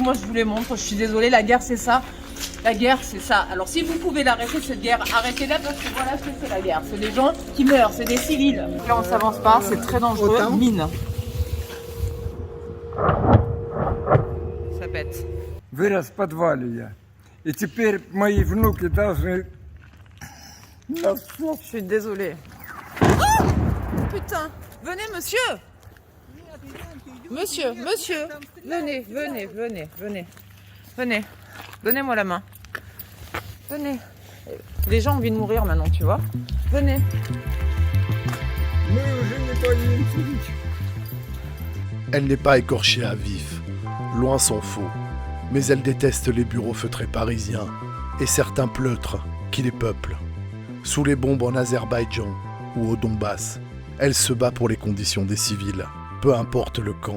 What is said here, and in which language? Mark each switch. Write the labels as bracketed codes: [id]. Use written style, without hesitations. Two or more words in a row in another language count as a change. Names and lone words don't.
[fr] Moi je vous les montre, je suis désolée, la guerre c'est ça. La guerre c'est ça. Alors si vous pouvez l'arrêter cette guerre, arrêtez-la parce que voilà ce que c'est la guerre. C'est des gens qui meurent, c'est des civils. Là on s'avance pas, c'est très dangereux. Mine. Ça pète. [ru] Вырос в подвале я. И теперь мои внуки должны... [fr] Je suis désolée. Oh putain, venez monsieur. Monsieur, venez, venez. Donnez-moi la main. Venez. Les gens ont envie de mourir maintenant, tu vois. Venez. [ru] Мы уже не боимся ничего. [fr] Elle n'est pas écorchée à vif, loin s'en faut, mais elle déteste les bureaux feutrés parisiens et certains pleutres qui les peuplent. Sous les bombes en Azerbaïdjan ou au Donbass, elle se bat pour les conditions des civils, peu importe le camp.